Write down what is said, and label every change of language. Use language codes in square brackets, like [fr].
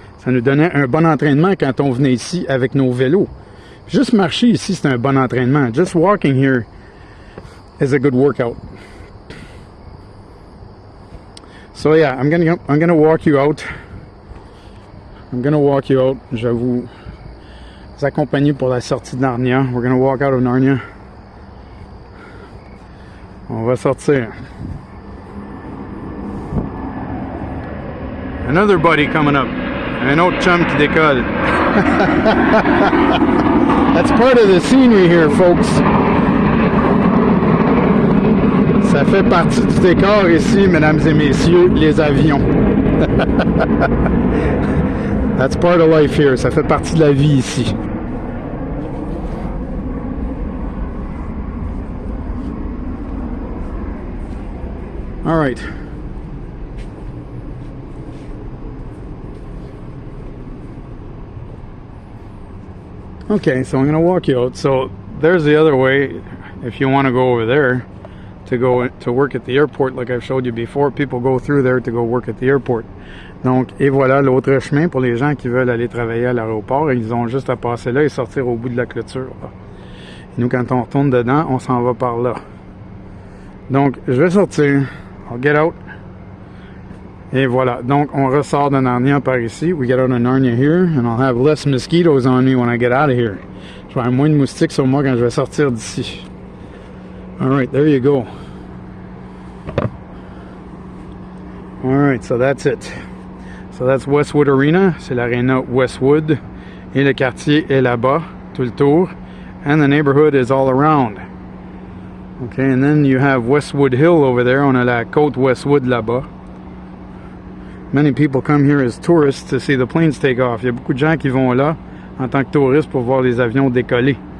[fr] Ça nous donnait un bon entraînement quand on venait ici avec nos vélos. Just marcher ici, c'est un bon entraînement. [en] Just walking here is a good workout. So yeah, I'm gonna walk you out. I'm gonna walk you out. [fr] Je vais vous accompagner pour la sortie de Narnia. [en] We're gonna walk out of Narnia. [fr] On va sortir. [en] Another buddy coming up. [fr] Un autre chum qui décolle. [en] That's part of the scenery here, folks. [fr] Ça fait partie du décor ici, mesdames et messieurs, les avions. [en] That's part of life here. [fr] Ça fait partie de la vie ici. [en] All right. Okay, so I'm going to walk you out. So there's the other way if you want to go over there to go to work at the airport like I've showed you before. People go through there to go work at the airport. [fr] Donc, et voilà l'autre chemin pour les gens qui veulent aller travailler à l'aéroport. Ils ont juste à passer là et sortir au bout de la clôture. Là. Et nous, quand on retourne dedans, on s'en va par là. Donc, je vais sortir. [en] I'll get out. [fr] Et voilà. Donc, on ressort de Narnia par ici. [en] We get out of Narnia here. And I'll have less mosquitoes on me when I get out of here. [fr] Je vais avoir moins de moustiques sur moi quand je vais sortir d'ici. [en] Alright, there you go. Alright, so that's it. So that's Westwood Arena. [fr] C'est l'aréna Westwood. Et le quartier est là-bas, tout le tour. [en] And the neighborhood is all around. Okay, and then you have Westwood Hill over there. [fr] On a la côte Westwood là-bas. [en] Many people come here as tourists to see the planes take off. [fr] Il y a beaucoup de gens qui vont là en tant que touristes pour voir les avions décoller.